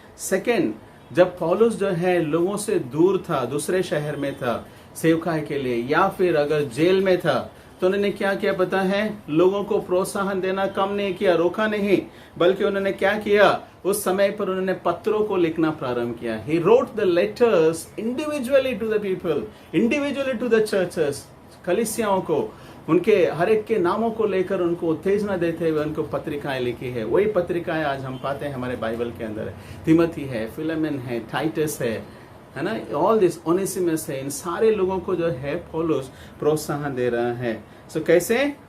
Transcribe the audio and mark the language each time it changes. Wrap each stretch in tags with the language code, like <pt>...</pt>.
<hi>Second, जब पौलुस जो है लोगों से दूर था, दूसरे शहर में था सेवकाई के लिए, या फिर अगर जेल में था, तो उन्होंने क्या किया पता है, लोगों को प्रोत्साहन देना कम नहीं किया, रोका नहीं, बल्कि उन्होंने क्या किया, उस समय पर उन्होंने पत्रों को लिखना प्रारंभ किया.</hi> <en>He wrote the letters individually to the people, individually to the churches.</en> <hi>कलीसियाओं को, उनके हर एक के नामों को लेकर उनको उत्तेजना देते हुए उनको पत्रिकाएं लिखी है. वही पत्रिकाएं आज हम पाते हैं हमारे बाइबल के अंदर है. तिमोथी है, फिलेमन है, टाइटस है ना,</hi> <en>all this,</en> <hi>ओनेसिमस है. इन सारे लोगों को जो है पौलुस प्रोत्साहन दे रहा है. सो कैसे?</hi>